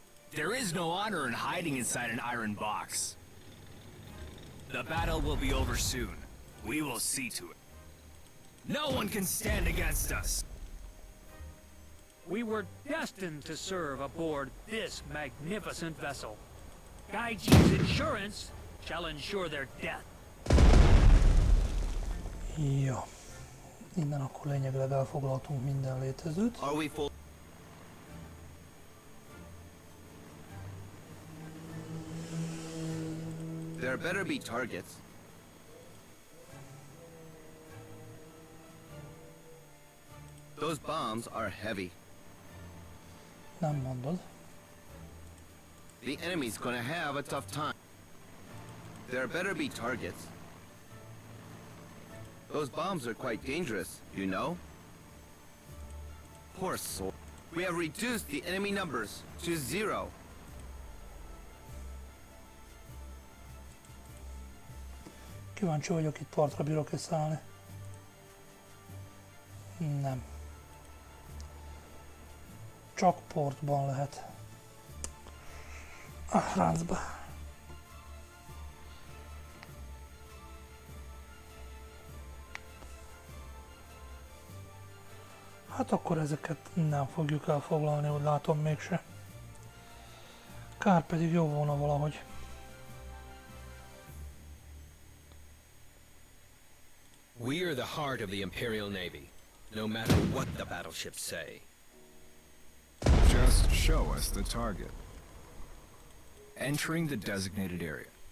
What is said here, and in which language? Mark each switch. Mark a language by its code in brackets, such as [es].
[en] There is no honor in hiding inside an iron box. The battle will be over soon. We will see to it. No one can stand against us. We were destined to serve aboard this magnificent vessel. Gaiji's insurance shall ensure their death. [hu] Jó. Innen akkor lényegileg elfoglaltunk minden létezőt. [en] Are we full? There better be targets. Those bombs are heavy. [hu] Nem mondod. [en] The enemy's gonna have a tough time. There better be targets. Those bombs are quite dangerous, you know? Poor soul. We have reduced the enemy numbers to 0. [hu] Kíváncsi vagyok, itt partra bírok-e szállni. Nem. Csak portban lehet. A francba. Hát akkor ezeket nem fogjuk elfoglalni, úgy látom mégse. Kár, pedig jó volna valahogy. [en] We are the heart of the Imperial Navy, no matter what the battleships say. Just show us the target. Entering the designated area.